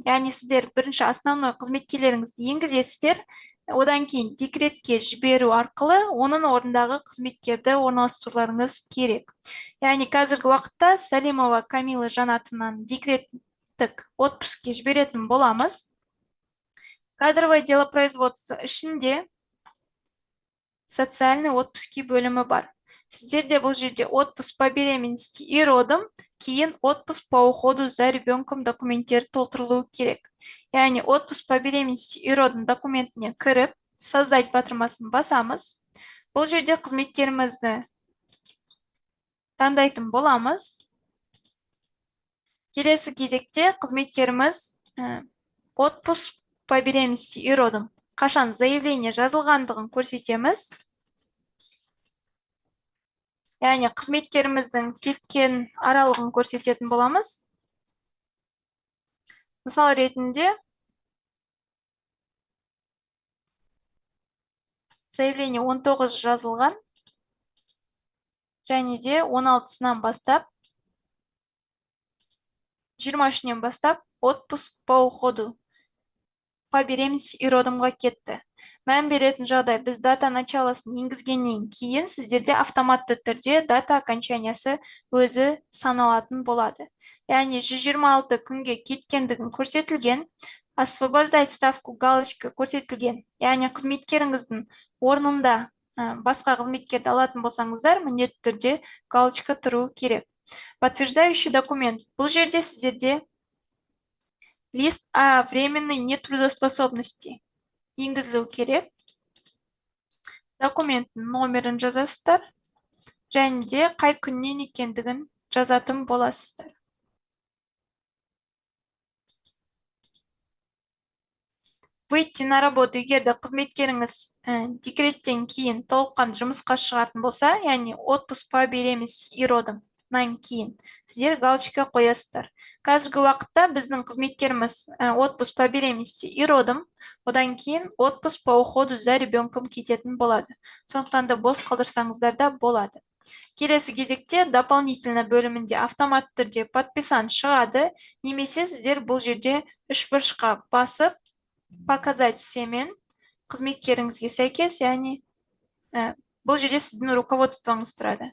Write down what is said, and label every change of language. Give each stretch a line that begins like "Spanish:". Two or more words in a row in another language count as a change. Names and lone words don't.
Kazakh: Яғни сіздер бірінші основной қызметкерлеріңізді енгізесіздер, одан кейін декретке жіберу арқылы оның орындағы қызметкерді орналастыруларыңыз керек. Яғни қазіргі уақытта Салимова Камила Жанатовнан декреттік отпускке жіберетін боламыз.
Russian: Кадровое дело производства ішінде социальный отпуски
Kazakh: бөлімі бар. Сіздерде бұл жерде
Russian: отпуск по беременности и родам, кейін отпуск по уходу за ребенком
Kazakh: документтері толтырылуы керек. Яғни
Russian: отпуск по беременности и родам
Kazakh: документіне кіріп, создать батырмасын басамыз. Бұл жерде қызметкерімізді таңдайтын боламыз. Келесі кезекте қызметкеріміз
Russian: отпуск по беременности и родам
Kazakh: қашан заявление жазылғандығын көрсетеміз. Яғни қызметкеріміздің кеткен аралығын көрсететін боламыз. Мысал ретінде заявление 19 жазылған және де 16-сынан бастап 23-нен бастап
Russian: отпуск по уходу по беременности и родамға
Kazakh: кетті. Мән беретін жағдай, біз
Russian: дата началасын
Kazakh: енгізгеннен кейін сіздерде автоматты түрде
Russian: дата окончаниясы
Kazakh: өзі саналатын болады. Яғни 126 күнге кеткендігін көрсетілген,
Russian: освобождать ставку галочка
Kazakh: көрсетілген. Яғни қызметкеріңіздің орнында басқа қызметкерді алатын болсаңыздар, міндетті түрде галочка тұру керек.
Russian: Подтверждающий документ.
Kazakh: Бұл жерде сіздерде
Russian: лист о временной нетрудоспособности
Kazakh: енгізілу керек. Документтің номерін жазасыздар және де қай күннен екендігін жазатын боласыздар.
Russian: Выйти на работу,
Kazakh: егерде қызметкеріңіз декреттен кейін толыққан жұмысқа шығатын болса, яғни
Russian: отпуск по беременности и родам
Kazakh: кейін сіздер галочка қоясыздар. Қазіргі уақытта біздің қызметкеріміз
Russian: отпуск по беременности и родам,
Kazakh: одан кейін
Russian: отпуск по уходу за ребенком
Kazakh: кететін болады. Сондықтан да бос қалдырсаңыздар да болады. Келесі кезекте дополнительно бөлімінде автомат түрде подписан шығады, немесе сіздер бұл жерде үш бұрышқа басып
Russian: показать всемен
Kazakh: қызметкеріңізге сәйкес, яғни бұл жерде сіздің руководствоңыз тұрады.